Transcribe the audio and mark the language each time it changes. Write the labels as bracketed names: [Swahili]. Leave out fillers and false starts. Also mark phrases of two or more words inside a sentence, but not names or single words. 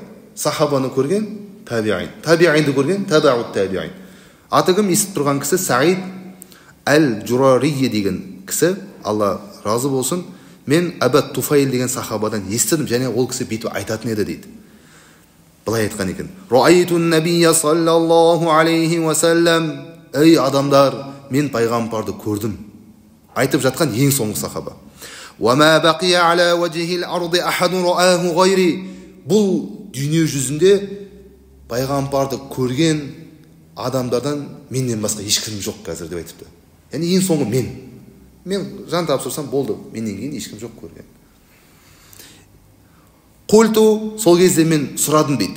[Kazakh] Сахабаны көрген табиин. Табиинді көрген табаут табиин. Аты кім? Естіп тұрған кісі Саид әл-Джурарии деген кісі. Алла разы болсын. Мен Абад Туфайл деген сахабадан естідім, және ол кісі бүйтіп айтатын еді дейді. Былай айтқан екен. [Arabic] رأيت النبي صلى الله عليه وسلم. [Kazakh] Ей адамдар, мен пайғамбарды көрдім. Айтып жатқан ең соңғы сахаба. [Arabic] وَمَا بَقِيَ عَلَى وَجْهِ الْأَرْضِ أَحَدٌ رَآهُ غَيْرِ. [Kazakh] Бұл дүние жүзінде пайғамбарды көрген адамдардан менен басқа ешкім жоқ қазір деп айтыпты. Яғни ең соңғы мен. Мен жан тапсырсам болды, менен кейін ешкім жоқ көрген. Қульту, сол кезде мен сұрадым дейді.